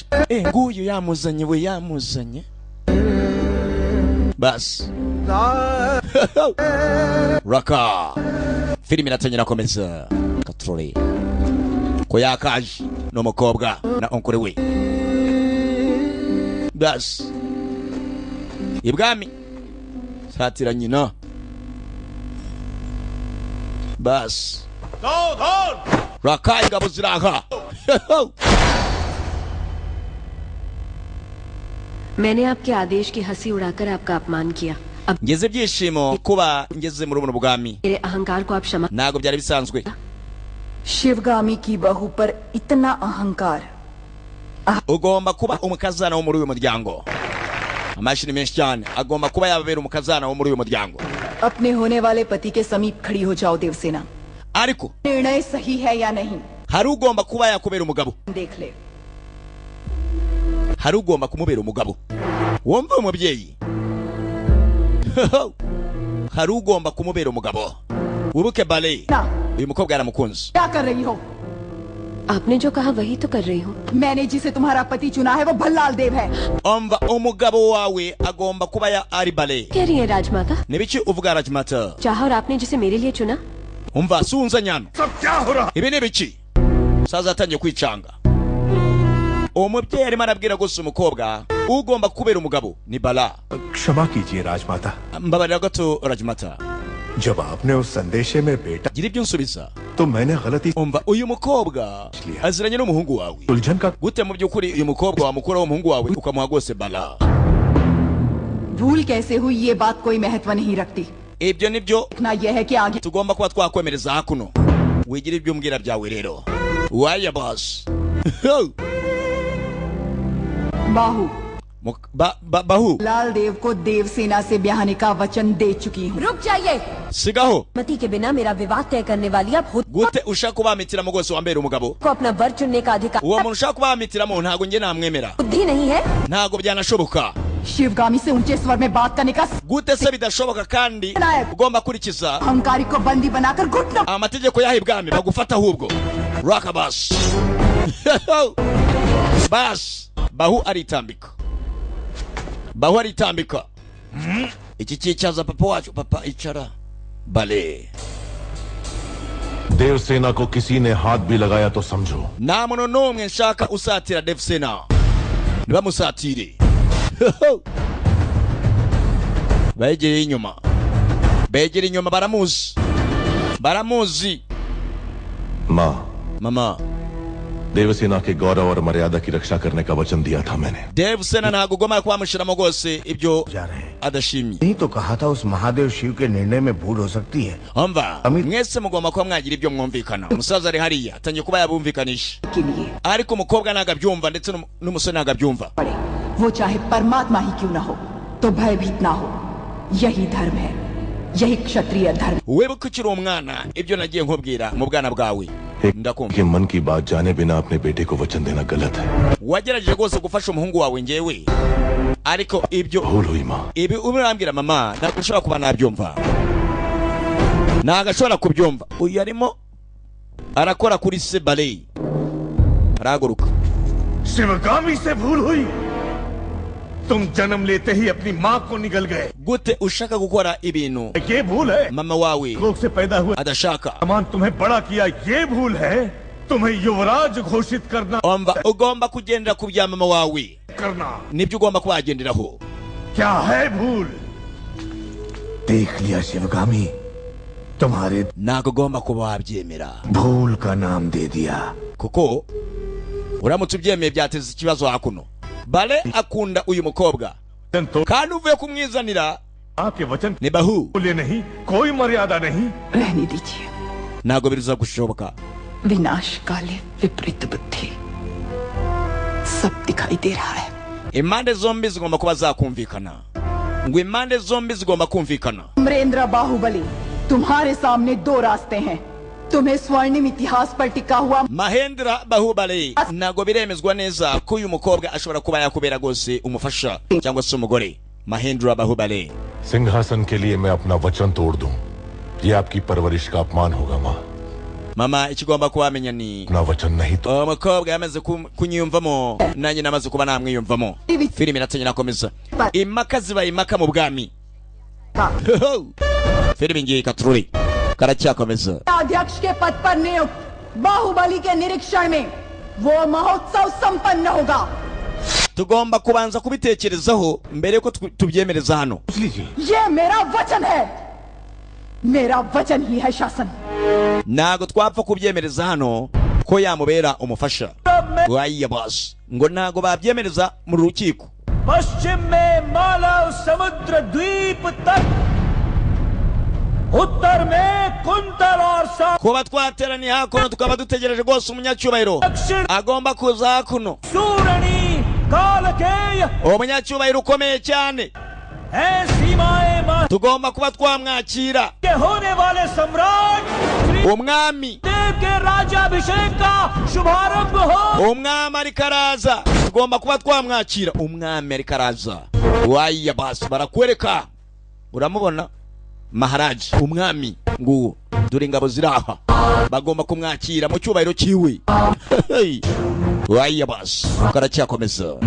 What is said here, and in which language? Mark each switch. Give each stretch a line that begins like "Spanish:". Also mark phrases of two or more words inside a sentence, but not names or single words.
Kinyarwanda: Nguyu yamuzanye we yamuzanye bas raka filimi iratangira komeza katrore ko yakaje n'umukobwa na onkore we bas ibwami satira nyina bas raka ingabo ziraha.
Hindi: मैंने आपके आदेश की हंसी उड़ाकर आपका अपमान किया. अब
Kinyarwanda: ngeze byishimo kuba ngeze muri buno bwami.
Hindi: मेरे अहंकार को आप क्षमा.
Kinyarwanda: Nago byari bisanzwe.
Hindi: शिवगामी की बहू पर इतना अहंकार.
Kinyarwanda: Ugomba kuba umukazana wo muri uyu muryango. Amashini menshi cyane agomba kuba yababera umukazana wo muri uyu muryango.
Hindi: अपने होने वाले पति के समीप खड़ी हो जाओ देवसेना.
Kinyarwanda: Ariko
Hindi: निर्णय सही है या नहीं
Kinyarwanda: hari ugomba kuba yakubera umugabo.
Hindi: देख ले.
Kinyarwanda: Hari ugomba kumubera umugabo. Wumva umubyeyi. Hari ugomba kumubera umugabo. Ubuke bale. Uyu mukobwa yaramukunze.
Hindi: क्या कर रही हो? आपने जो कहा वही तो कर रही हूँ. मैंने जिसे तुम्हारा पति चुना है वो भल्लाल देव है.
Kinyarwanda: Umva umugabo wawe agomba kuba ya ari bale.
Hindi: कह रही है राजमाता.
Kinyarwanda: Nibichi uvuga Rajmata.
Hindi: चाहा और आपने जिसे मेरे लिए चुना.
Kinyarwanda: Umva sunza nyana.
Hindi: सब क्या हो रहा?
Kinyarwanda: Ibi nibichi. Saza atangiye kwicanga. Umubyeyi arimo arabwira gusa umukobwa ugomba kubera umugabo ni bala.
Hindi: क्षमा कीजिए राजमाता.
Kinyarwanda: Mbabarira gato Rajmata.
Hindi: जब आपने उस संदेशे में बेटा
Kinyarwanda: Gira ibyo nsubiza.
Hindi: तो मैंने गलती
Kinyarwanda: Umva uyu mukobwa aziranye n'umuhungu wawe.
Hindi: उलझन का
Kinyarwanda: Gute mu byukuri uyu mukobwa wamukura w'umuhungu wawe ukamuha gose bala.
Hindi: भूल कैसे हुई ये बात कोई महत्व नहीं रखती.
Kinyarwanda: Ibyo nibyo
Hindi: ना यह है कि आगे
Kinyarwanda: tugomba kuba twakwemereza hakuno. Wigira ibyo umbwira byawe rero. Waya boss.
Hindi: बाहु बाहु लाल देव को देवसेना से ब्याहने का वचन दे चुकी हूँ. रुक जाइए.
Kinyarwanda: Sigaho.
Hindi: मति के बिना मेरा विवाह तय करने वाली आप खुद
Kinyarwanda: Gute ushaka kubamitira gose wambera umugabo.
Hindi: को अपना वर चुनने का अधिकार.
Kinyarwanda: Uwo muntu ushaka kubamitira ntago nge namwemera.
Hindi: बुद्धि नहीं है.
Kinyarwanda: Ntago byanashoboka.
Hindi: शिवगामी से ऊंचे स्वर में बात करने का
Kinyarwanda: Gute se bidashoboka kandi ugomba kurikiza
Hindi: अहंकारी को बंदी बनाकर घुटनों
Kinyarwanda: amategeko y'ibwami bagufata ahubwo. Raka bas. Bas. Bahu aritambika. Bahu aritambika. Iki cyicaza papa wacu papa icara. Bale.
Hindi: देवसेना को किसी ने हाथ भी लगाया तो समझो.
Kinyarwanda: Nta muntu n'umwe nshaka usatira Devsena. Nibamusatire. Begere inyuma. Begere inyuma baramuzi. Baramuzi.
Hindi: माँ,
Kinyarwanda: Mama.
Hindi: देवसेना के गौरव और मर्यादा की रक्षा करने का वचन दिया था मैंने.
Kinyarwanda: Devsena ntago ugomba kwamushiramo gose ibyo adashimye.
Hindi: नहीं तो कहा था उस महादेव शिव के निर्णय में भूल हो सकती है.
Kinyarwanda: Umva, mwese mugomba kuba mwagira ibyo mwumvikana. Umusaza ari hariya atangiye kuba yabumvikanisha.
Hindi: के लिए
Kinyarwanda: Ariko umukobwa nagabyumva ndetse n'umusore nagabyumva.
Hindi: पड़े. वो चाहे परमात्मा ही क्यों ना हो तो भयभीत ना हो. यही धर्म है. यही क्षत्रिय धर्म.
Kinyarwanda: Webuka ukiri umwana ibyo nagiye nkubwira mu bwana bwawe. Ndakumva.
Hindi: कि मन की बात जाने बिना अपने बेटे को वचन देना गलत है.
Kinyarwanda: Wagerageje gose gufasha umuhungu wawe ngewe. Ariko ibyo
Hindi: भूल हुई माँ.
Kinyarwanda: ibi urambwira mama ntabwo ushobora kuba nabyumva. Ntabwo ashobora kubyumva. Uyu arimo arakora kuri se balei. Araguruka.
Hindi: शिवगामी से भूल हुई. तुम जन्म लेते ही अपनी माँ को निगल गए।
Kinyarwanda: gute ushaka gukora ibintu
Hindi: ये भूल है।
Kinyarwanda: mama wawe
Hindi: लोग से पैदा हुए
Kinyarwanda: adashaka
Hindi: सामान तुम्हें बड़ा किया, ये भूल है। तुम्हें युवराज घोषित करना
Kinyarwanda: omba ugomba kugendera ku bya mama wawe
Hindi: करना
Kinyarwanda: nibyo ugomba kubagenderaho
Hindi: क्या है भूल? देख लिया शिवगामी, तुम्हारे
Kinyarwanda: ntago ugomba kuba wabyemera
Hindi: भूल का नाम दे दिया।
Kinyarwanda: kuko uramutse ubyemeye byateza ikibazo hakuno. Bale akunda uyu mukobwa
Hindi: तो
Kinyarwanda: kandi uvuye kumwizanira
Hindi: आपके वचन
Kinyarwanda: ni bahu
Hindi: बोले नहीं, कोई मर्यादा नहीं। रहने दीजिए।
Kinyarwanda: ntago biruza gushoboka.
Hindi: विनाश काले विपरीत बुद्धि सब दिखाई दे रहा है।
Kinyarwanda: Impande zombi zigomba kuba zakumvikana. Ngo impande zombi zigomba kumvikana.
Hindi: अमरेंद्र बाहुबली, तुम्हारे सामने दो रास्ते हैं। तुम्हें स्वर्णिम इतिहास पर टिका हुआ
Kinyarwanda: Mahendra Bahubali ntago biremezwa neza ko uyu mukobwa ashobora kuba yakubera gose umufasha cyangwa se umugore. Mahendra Bahubali
Hindi: सिंहासन के लिए मैं अपना वचन तोड़ दूं, ये आपकी परवरिश का अपमान होगा माँ।
Kinyarwanda: mama ikigomba kubamenya ni
Hindi: अपना वचन नहीं तो
Kinyarwanda: umukobwa yamaze kunyiyumvamo nanjye namaze kuba namwiyumvamo. Filime iratangira komeza impaka zibaye impaka mu bwami. Filime ngiye katruri karacyakomeza.
Hindi: अध्यक्ष के पद पर नियुक्त बाहुबली के निरीक्षण में वो महोत्सव संपन्न होगा।
Kinyarwanda: Tugomba kubanza kubitekerezaho mbere yuko tubyemereza hano.
Hindi: ये मेरा वचन है, मेरा वचन ही है शासन।
Kinyarwanda: Ntago twapfa kubyemereza hano ko yamubera umufasha. Waiya boss ngo ntago babyemereza mu rukiko.
Hindi: पश्चिम में मालव समुद्र द्वीप तट, उत्तर में कुंतल और सा
Kinyarwanda: Kuba twateraniye hakuno tukaba dutegereje rwose umunyacyubahiro agomba kuza hakuno.
Hindi: सूरणी कालकेय
Kinyarwanda: Umunyacyubahiro ukomeye cyane
Hindi: है सीमाएं माँ
Kinyarwanda: tugomba kuba twamwakira.
Hindi: के होने वाले सम्राट श्री
Kinyarwanda: Umwami
Hindi: देव के राज्याभिषेक का शुभारंभ हो।
Kinyarwanda: umwami ariko araza tugomba kuba twamwakira. Umwami ariko araza. Waiya boss barakwereka uramubona Maharaji umwami nguwo dore ingabo ziraha bagomba kumwakira mu cyubahiro kiwe. Waiya boss karacyakomeza.